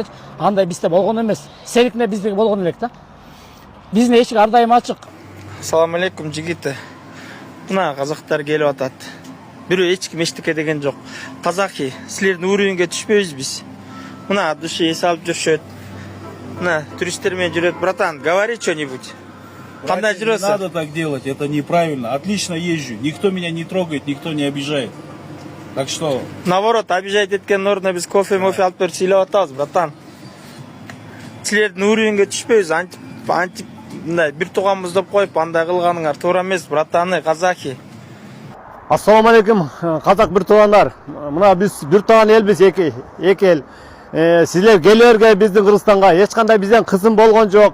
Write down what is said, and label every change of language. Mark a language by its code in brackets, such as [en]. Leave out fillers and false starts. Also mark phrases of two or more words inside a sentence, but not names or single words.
[ky] Андай бизде болгон эмес. Сеникине биздики болгон элек да. Биздин эшик ар дайым ачык. [ar] السلام عليكم жигити. [ky] Мына казактар келип атат. Бирөө эч ким эчтеке деген жок. Казаки, силердин уровеньге түшпөйбүз биз. Мына души эс алып жүрүшөт. Мына туристтер менен жүрөт. [ru] Братан, говори что-нибудь. [ky] Кандай жүрөсүң? [ru] Не надо так делать, это неправильно. Отлично езжу, никто меня не трогает, никто не обижает. Так что... Наоборот, обижать [ky] эткен ордуна биз кофе-мофе алып берип сүйлөп атабыз, братан. Силердин уровеньге түшпөйбүз, антип мындай бир тууганбыз деп коюп, андай кылганыңар туура эмес, [ru] братаны, казаки. [ar] السلام عليكم, [ky] казак бир туугандар. Мына биз бир тууган элбиз, эки эл. Силер келерге биздин Кыргызстанга эч кандай бизден кысым болгон жок.